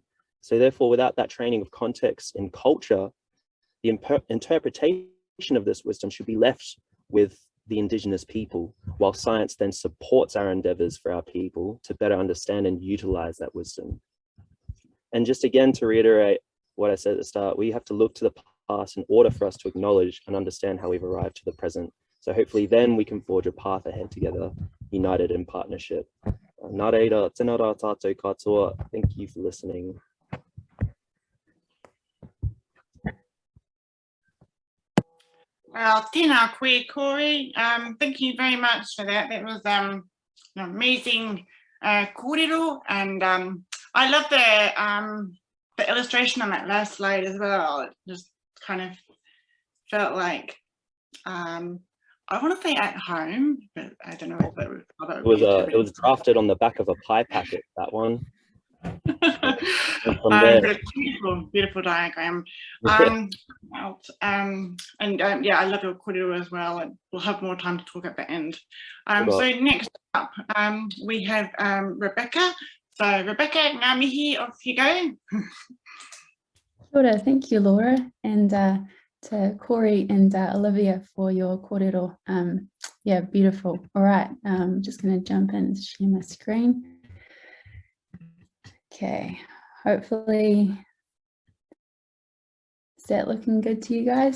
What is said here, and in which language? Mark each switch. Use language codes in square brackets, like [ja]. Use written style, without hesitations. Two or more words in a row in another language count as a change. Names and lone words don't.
[en] So therefore, without that training of context and culture, the interpretation of this wisdom should be left with the Indigenous people, while science then supports our endeavors for our people to better understand and utilize that wisdom. And just again, to reiterate what I said at the start, we have to look to the past in order for us to acknowledge and understand how we've arrived to the present. So hopefully then we can forge a path ahead together, united in partnership. [mi] Nā reira, tēnā rā tātou katoa. [en] Thank you for listening. Well, [mi] tēnā koe, Corey. [en] Thank you very much for that. That was an amazing kōrero, and I love the illustration on that last slide as well. It just kind of felt like I want to say at home, but I don't know if it was drafted on the back of a pie packet, that one. Beautiful, beautiful diagram. Yeah, I love your kōrero as well, and we'll have more time to talk at the end. So next up, we have Rebecca. So Rebecca, [mi] ngā mihi, [en] off you go. Sure, thank you, Laura, and to Corey and Olivia for your kōrero. Yeah, beautiful. All right, I'm just going to jump in and share my screen. Okay, hopefully, is that looking good to you guys?